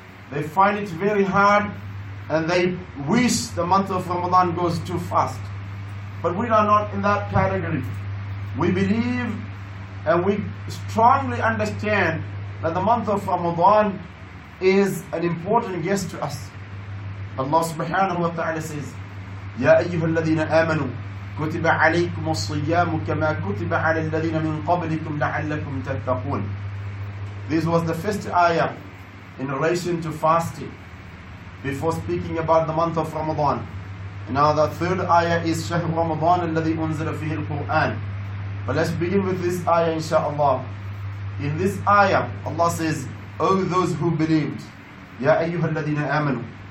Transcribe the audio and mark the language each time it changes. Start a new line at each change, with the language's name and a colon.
English: They find it very hard and they wish the month of Ramadan goes too fast. But we are not in that category. We believe and we strongly understand that the month of Ramadan is an important guest to us.
Arabic: Allah subhanahu wa ta'ala says, يَا أَيُّهَا الَّذِينَ آمَنُوا كُتِبَ عَلَيْكُمُ الصِّيَّامُ كَمَا كُتِبَ عَلَى الَّذِينَ مِنْ قَبْلِكُمْ لَعَلَّكُمْ تَتَّقُونَ.
English: This was the first ayah in relation to fasting before speaking about the month of Ramadan. And now the third ayah is
Arabic: شهر رمضان الذي أنزل فيه القرآن.
English: But let's begin with this ayah inshaAllah. In this ayah, Allah says, "O those who believed,
Arabic: يا أيها الذين آمنوا."